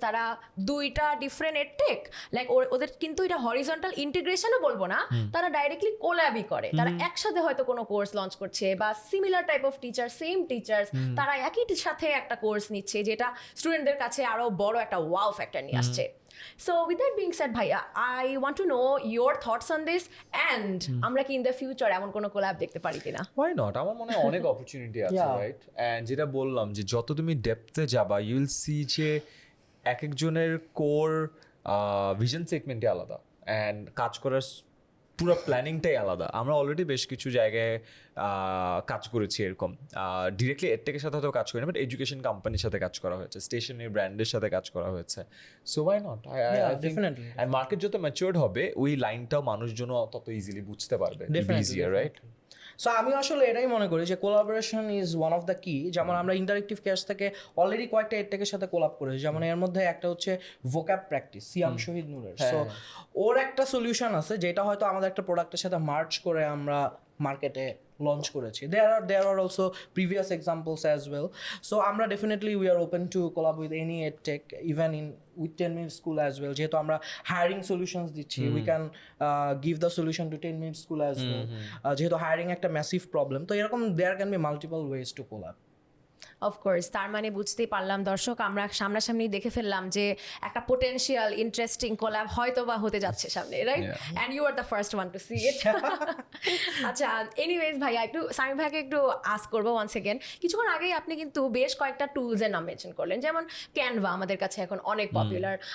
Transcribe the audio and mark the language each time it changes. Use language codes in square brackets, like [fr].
[bn] তারা দুইটা different edtech, like ওদের কিন্তু এটা হরিজন্টাল ইন্টিগ্রেশনও বলবো না, তারা ডাইরেক্টলি কোলাবই করে। তারা একসাথে হয়তো কোনো কোর্স লঞ্চ করছে বা similar type of teacher, same teachers, তারা একই সাথে একটা কোর্স নিচ্ছে, যেটা স্টুডেন্টদের কাছে আরো বড় একটা ওয়াও ফ্যাক্টর নিয়ে আসছে। [en] So with that being said, ভাইয়া, I want to know your thoughts on this, and আমরা কি in the future [bn] এমন কোনো কোলাব দেখতে পারি কিনা? [en] Why not? [bn] আমার মনে হয় অনেক অপরচুনিটি আছে, রাইট? এন্ড যেটা বললাম যে যত তুমি ডেপথে যাবা, [en] you will see [bn] যে এক একজনের কোর ভিশন সেগমেন্টই আলাদা, অ্যান্ড কাজ করার পুরো প্ল্যানিংটাই আলাদা। আমরা অলরেডি বেশ কিছু জায়গায় কাজ করেছি এরকম, ডিরেক্টলি এডটেকের সাথে হয়তো কাজ করিনি, বাট এডুকেশন কোম্পানির সাথে কাজ করা হয়েছে, স্টেশনারি ব্র্যান্ডের সাথে কাজ করা হয়েছে। [en] So why not? Definitely. [bn] And market যত ম্যাচিওরড হবে, ওই লাইনটাও মানুষজন তত ইজিলি বুঝতে পারবে, ইজিয়ার, রাইট? সো আমি আসলে এটাই মনে করি যে [en] Collaboration is one of the key. [bn] যেমন আমরা ইন্টারেক্টিভ কেয়ার্স থেকে অলরেডি কয়েকটা এডটেকের সাথে কোলাব করেছি, যেমন এর মধ্যে একটা হচ্ছে ভোক্যাব প্র্যাকটিস, সিয়াম শহীদ নূরের। সো ওর একটা সলিউশন আছে যেটা হয়তো আমাদের একটা প্রোডাক্টের সাথে মার্চ করে আমরা মার্কেটে লঞ্চ করেছি। [en] there are also previous examples as well. So আমরা definitely we are open to collab with any edtech, even with 10 minute school as well. যেহেতু আমরা hiring solutions দিচ্ছি, we can give the solution to 10 minute school as well. যেহেতু hiring একটা massive problem, তো এরকম there can be multiple ways to collab. [bn] Of course, তার মানে বুঝতেই পারলাম দর্শক, আমরা সামনাসামনি দেখে ফেললাম যে একটা পোটেনশিয়াল ইন্টারেস্টিং কোল্যাব হয়তো বা হতে যাচ্ছে সামনে, right? [en] And you are the first one to see it. আচ্ছা, anyways ভাইয়া, [bn] একটু সামি ভাইকে একটু আস্ক করবো [en] One second. [bn] কিছুক্ষণ আগেই আপনি কিন্তু বেশ কয়েকটা টুলসের নাম মেনশন করলেন, যেমন ক্যানভা আমাদের কাছে এখন অনেক পপুলার।